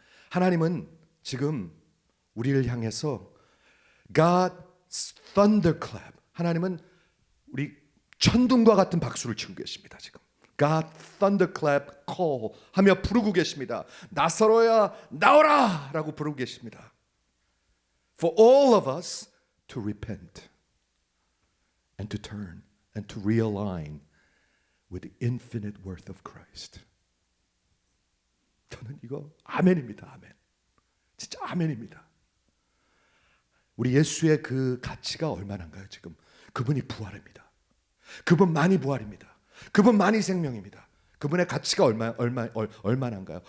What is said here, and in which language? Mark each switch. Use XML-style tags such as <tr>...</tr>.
<ko>하나님은 지금 우리를 향해서</ko> <en>God's thunderclap,</en> <ko>하나님은 우리 천둥과 같은 박수를 치고 계십니다. 지금</ko> <en>God thunderclap call</en> <ko>하며 부르고 계십니다. 나사로야 나오라 라고 부르고 계십니다.</ko> <en>For all of us to repent and to turn and to realign with the infinite worth of Christ.</en> <ko>저는 이거 아멘입니다. 아멘. 진짜 아멘입니다. 우리 예수의 그 가치가 얼마나인가요? 지금 그분이 부활입니다. 그분만이 부활입니다. 그분만이 생명입니다. 그분의 가치가 얼마나인가요?</ko>